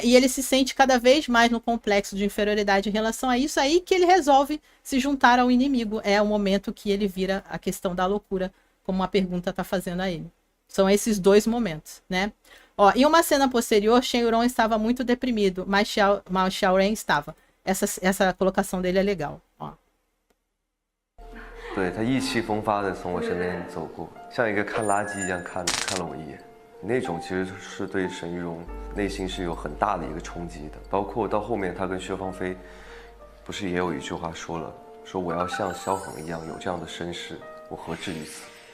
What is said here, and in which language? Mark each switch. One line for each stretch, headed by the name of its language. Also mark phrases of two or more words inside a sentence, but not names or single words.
Portuguese: E ele se sente cada vez mais no complexo de inferioridade em relação a isso, aí que ele resolve se juntar ao inimigo. É o momento que ele vira a questão da loucura, como a pergunta está fazendo a ele. São esses dois momentos, né? Ó, em uma cena posterior, Shen Yurong estava muito deprimido, mas Xiao Ren estava. Essa colocação dele é legal, ó.
Chinese: 对，他意气风发的从我身边走过，像一个看垃圾一样看了我一眼，那种其实是对沈玉荣内心是有很大的一个衝擊的。包括到后面他跟薛芳菲，不是也有一句話說了，說我要像蕭恒一樣有這樣的身世，我何至於此？